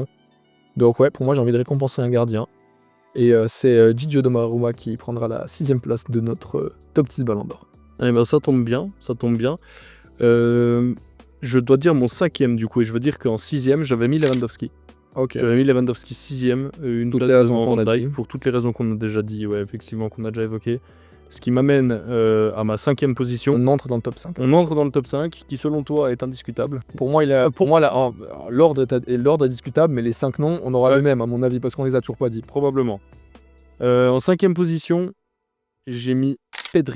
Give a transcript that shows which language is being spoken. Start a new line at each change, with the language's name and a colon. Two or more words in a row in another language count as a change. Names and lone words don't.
French: Donc ouais, pour moi, j'ai envie de récompenser un gardien. Et c'est Gigio Donnarumma qui prendra la 6e place de notre top 10 Ballon d'Or. Allez, bah, ça tombe bien, ça tombe bien. Je dois dire mon 5e du coup, et je veux dire qu'en 6e, j'avais mis Lewandowski. Ok. J'avais mis Lewandowski 6e, Toutes les raisons qu'on a Van dit. Dijk, pour toutes les raisons qu'on a déjà dit, ouais, effectivement, qu'on a déjà évoquées. Ce qui m'amène à ma 5e position. On entre dans le top 5. On entre dans le top 5, qui selon toi est indiscutable. Pour moi, l'ordre est discutable, mais les 5 noms, on aura le même à mon avis, parce qu'on les a toujours pas dit. Probablement. En 5e position, j'ai mis Pedri.